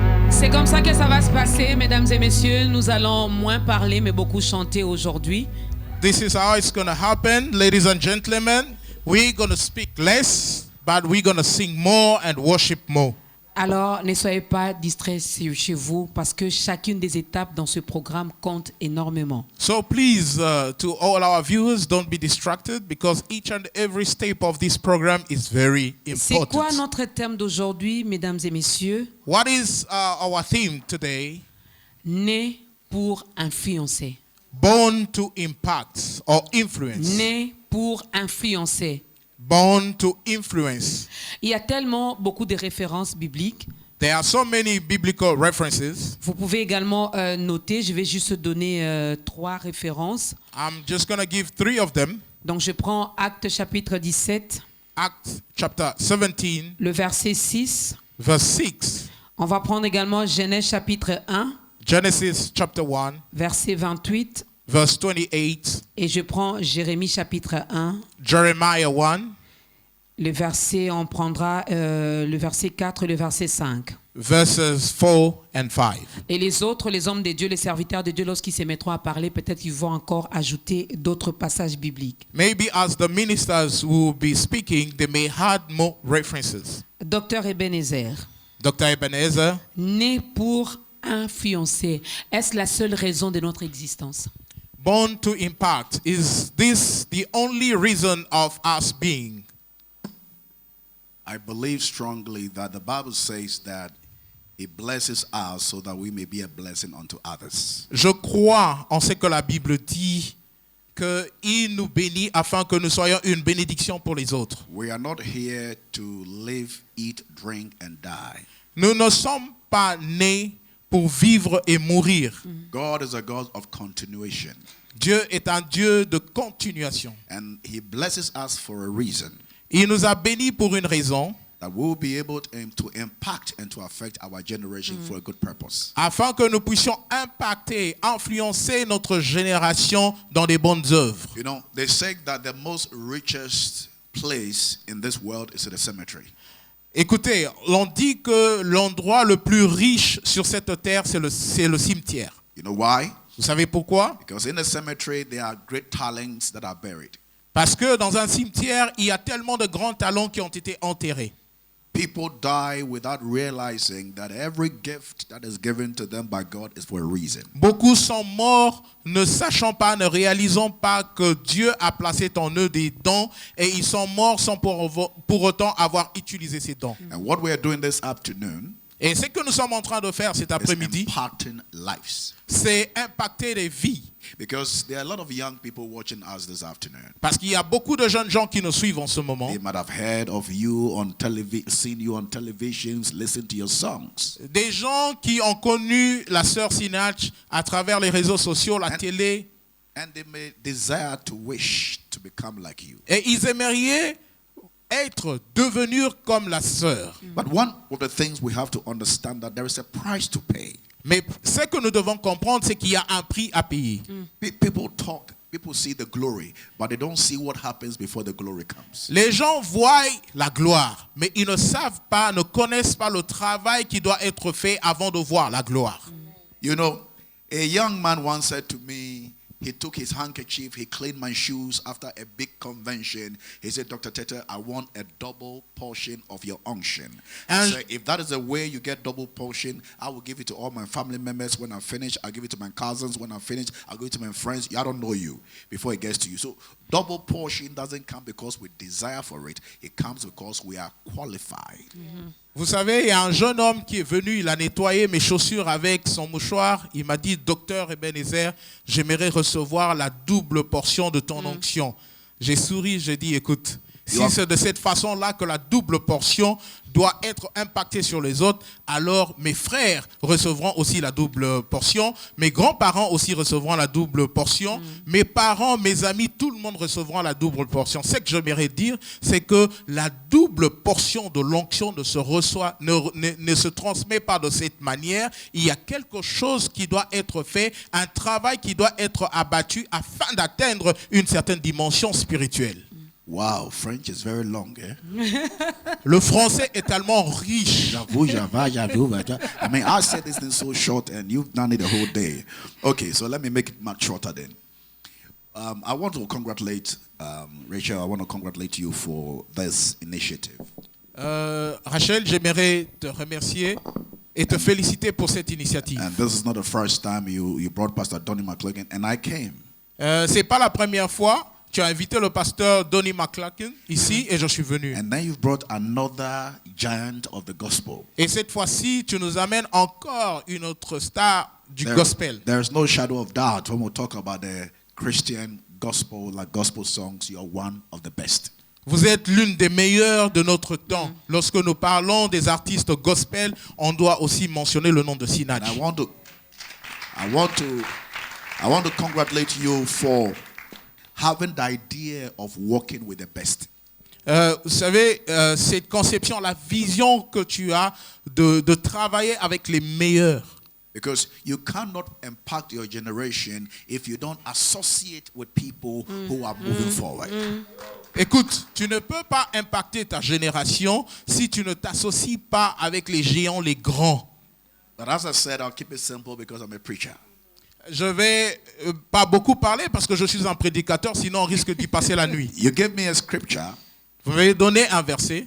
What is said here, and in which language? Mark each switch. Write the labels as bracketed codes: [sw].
[fr] C'est comme ça que ça va se passer, mesdames et messieurs. Nous allons moins parler, mais beaucoup chanter aujourd'hui. [en] This is how it's going to happen, ladies and gentlemen. We're going to speak less, but we're going to sing more and worship more. [fr] Alors, ne soyez pas distraits chez vous, parce que chacune des étapes dans ce programme compte énormément. [en] So please, to all our viewers, don't be distracted because each and every step of this program is very [fr] C'est quoi [en] important. [fr] notre thème d'aujourd'hui, mesdames et messieurs? [en] What is our theme today? [fr] Né pour influencer. [en] Born to impact or influence. [fr] Né pour influencer. [en] Born to influence. [fr] Il y a tellement beaucoup de références bibliques. [en] There are so many biblical references. [fr] Vous pouvez également noter, je vais juste donner 3 références. [en] I'm just going to give 3 of them. [fr] Donc je prends Actes chapitre 17, [en] Acts chapter 17, [fr] le verset 6. [en] verse 6. [fr] On va prendre également Genèse chapitre 1, [en] Genesis chapter 1, [fr] verset 28. [en] verse 28. [fr] Et je prends Jérémie chapitre 1, [en] Jeremiah 1, [fr] le verset, on prendra le verset 4 et le verset 5. [en] verses 4 and 5. [fr] Et les autres, les hommes de Dieu, les serviteurs de Dieu, lorsqu'ils se mettront à parler, peut-être qu'ils vont encore ajouter d'autres passages bibliques. [en] Maybe as the ministers will be speaking, they may add more references. [fr] Docteur Ebenezer, [en] Dr. Ebenezer, [fr] né pour influencer, est-ce la seule raison de notre existence? [en] born to impact, is this the only reason of us being? I believe strongly that the Bible says that He blesses us so that we may be a blessing unto others. [fr] Je crois en ce que la Bible dit, qu'il nous bénit afin que nous soyons une bénédiction pour les autres. [en] We are not here to live, eat, drink, and die. [fr] Nous ne sommes pas nés pour vivre et mourir. [en] God is a God of continuation, [fr] Dieu est un Dieu de continuation. [en] and He blesses us for a reason, [fr] Il nous a bénis pour une raison, [en] that we will be able to impact and to affect our generation for a good purpose. [fr] afin que nous puissions impacter, influencer notre génération dans des bonnes œuvres. [en] You know, they say that the most richest place in this world is in a cemetery. [fr] Écoutez, l'on dit que l'endroit le plus riche sur cette terre, c'est le cimetière. [en] You know why? [fr] Vous savez pourquoi? [en] Because in a cemetery, there are great talents that are buried. [fr] Parce que dans un cimetière, il y a tellement de grands talents qui ont été enterrés. [en] People die without realizing that every gift that is given to them by God is for a reason. [fr] Beaucoup sont morts ne sachant pas, ne réalisant pas que Dieu a placé en eux des dons et ils sont morts sans pour autant avoir utilisé ces dons. [en] And what we are doing this afternoon [fr] Et ce que nous sommes en train de faire cet [en] is [fr] après-midi, [en] impacting lives. [fr] c'est impacter les vies. [en] Because there are a lot of young people watching us this afternoon. [fr] Parce qu'il y a beaucoup de jeunes gens qui nous suivent en ce moment. [en] They might have heard of you on television, seen you on televisions, listened to your songs. [fr] Des gens qui ont connu la sœur Sinach à travers les réseaux sociaux, la télé, [en] And they may desire to wish to become like you. [fr] et ils aimeraient devenir comme la sœur. [en] But one of the things we have to understand that there is a price to pay. [fr] Mais ce que nous devons comprendre, c'est qu'il y a un prix à payer. [en] People talk People see the glory, but they don't see what happens before the glory comes. [fr] Les gens voient la gloire, mais ils ne savent pas, ne connaissent pas le travail qui doit être fait avant de voir la gloire. [en] You know, a young man once said to me, he took his handkerchief, he cleaned my shoes after a big convention. He said, Dr. Tete, I want a double portion of your unction. I said, if that is the way you get double portion, I will give it to all my family members. When I'm finished, I'll give it to my cousins. When I'm finished, I'll give it to my friends. I don't know you before it gets to you. So double portion doesn't come because we desire for it. It comes because we are qualified. Mm-hmm. [fr] Vous savez, il y a un jeune homme qui est venu, il a nettoyé mes chaussures avec son mouchoir. Il m'a dit, docteur Ebenezer, j'aimerais recevoir la double portion de ton onction. J'ai souri, j'ai dit, écoute, si c'est de cette façon-là que la double portion doit être impactée sur les autres, alors mes frères recevront aussi la double portion, mes grands-parents aussi recevront la double portion, mes parents, mes amis, tout le monde recevront la double portion. Ce que j'aimerais dire, c'est que la double portion de l'onction ne se transmet pas de cette manière. Il y a quelque chose qui doit être fait, un travail qui doit être abattu afin d'atteindre une certaine dimension spirituelle. [en] Wow, French is very long, eh? [fr] Le français est tellement riche. [en] I mean, I said this thing so short and you've done it the whole day. Okay, so let me make it much shorter then. I want to congratulate Rachel. I want to congratulate you for this initiative. [fr] Rachel, j'aimerais te remercier et te féliciter pour cette initiative. [en] And this is not the first time you brought Pastor Donnie McClurkin, and I came. [fr] C'est pas la première fois. Tu as invité le pasteur Donnie McClurkin ici et je suis venu. [en] And then you've brought another giant of the gospel. [fr] Et cette fois-ci, tu nous amènes encore une autre star du gospel. [en] There's no shadow of doubt when we talk about the Christian gospel, like gospel songs, you're one of the best. [fr] Vous êtes l'une des meilleures de notre temps. Lorsque nous parlons des artistes gospel, on doit aussi mentionner le nom de Sinach. [en] I want to congratulate you for having the idea of working with the best. [fr] Vous savez, cette conception, la vision que tu as de travailler avec les meilleurs. [en] Because you cannot impact your generation if you don't associate with people who are moving forward. [fr] Écoute, tu ne peux pas impacter ta génération si tu ne t'associes pas avec les géants, les grands. [en] But as I said, I'll keep it simple because I'm a preacher. [fr] Je vais pas beaucoup parler parce que je suis un prédicateur, sinon on risque d'y passer la nuit. [en] You gave me a scripture. [fr] Vous m'avez donné un verset.